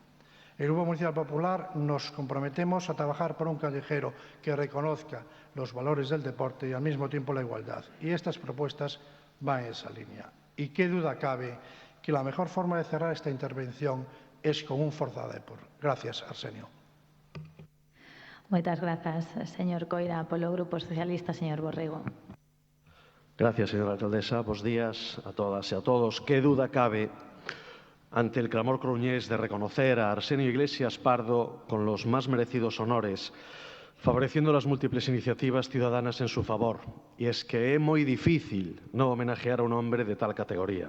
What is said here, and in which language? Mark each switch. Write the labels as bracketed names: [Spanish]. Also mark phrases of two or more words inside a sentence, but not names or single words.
[Spanish] El Grupo Municipal Popular nos comprometemos a trabajar por un callejero que reconozca los valores del deporte y al mismo tiempo la igualdad. Y estas propuestas van en esa línea. Y qué duda cabe que la mejor forma de cerrar esta intervención es con un Forza Depor. Gracias, Arsenio. [Galician] Moitas grazas, señor Coira. Polo Grupo Socialista, señor Borrego. [Spanish] Gracias, señora alcaldesa. [Galician] Bos días a todas e a todos. [Spanish] Qué duda cabe ante el clamor coruñés de reconocer a Arsenio Iglesias Pardo con los más merecidos honores, favoreciendo las múltiples iniciativas ciudadanas en su favor. Y es que [Galician] é moi difícil non [Spanish] homenajear a un hombre de tal categoría.